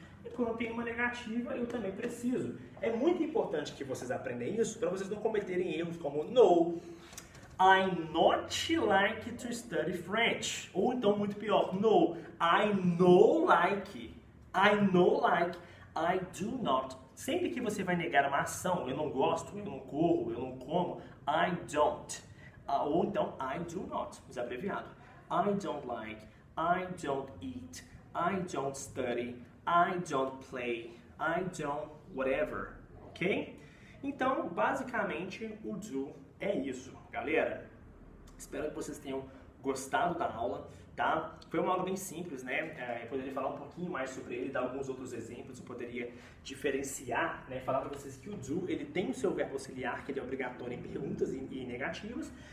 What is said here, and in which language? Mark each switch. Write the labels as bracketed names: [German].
[Portuguese] E quando eu tenho uma negativa, eu também preciso. É muito importante que vocês aprendam isso para vocês não cometerem erros como [English] no, I not like to study French. [Portuguese] Ou então, muito pior, [English] no, I no like. I no like. I do not. [Portuguese] Sempre que você vai negar uma ação, eu não gosto, eu não corro, eu não como, [English] I don't. [Portuguese] Ou então, [English] I do not, [Portuguese] desabreviado. [English] I don't like, I don't eat, I don't study, I don't play, I don't whatever, ok? [Portuguese] Então, basicamente, o do é isso, galera. Espero que vocês tenham gostado da aula, tá? Foi uma aula bem simples, né? Eu poderia falar um pouquinho mais sobre ele, dar alguns outros exemplos, eu poderia diferenciar, né? Falar para vocês que o do, ele tem o seu verbo auxiliar, que ele é obrigatório em perguntas e negativas.